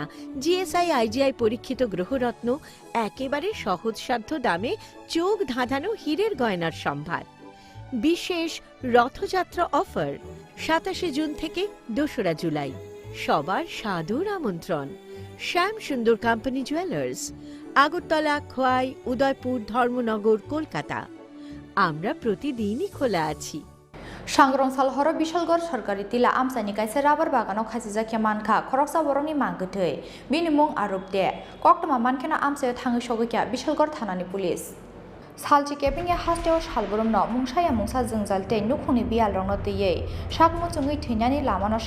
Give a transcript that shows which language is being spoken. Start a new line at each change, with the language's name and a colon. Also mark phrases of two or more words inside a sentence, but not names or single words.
Bangla: জিএসআই আইজিআই পরীক্ষিত গ্রহরত্ন একেবারে সহজসাধ্য দামে চোখ ধাঁধানো হীরের গয়নার সম্ভার বিশেষ রথযাত্রা অফার 27 জুন থেকে 2রা জুলাই সবার সাদর আমন্ত্রণ শ্যাম সুন্দর কোম্পানি জুয়েলার্স আগরতলা খোয়াই উদয়পুর ধর্মনগর কলকাতা আমরা প্রতিদিনই খোলা আছি
Kok Borok: Sangrong Horo Bishalgor Sarkari Tila Amsani Kaisa Rabar Bagano Khasizakya Manka Koroksa Boroni Mangutui Binimung Arupde Koktama Mankena Amse Tangi Shogukya Bishalgor Thanani Police salchi keping ya hasteo shalborom no mungsaya mungsa jengzal te nukhuni bial rong no teye sakmo chungui theinani lama no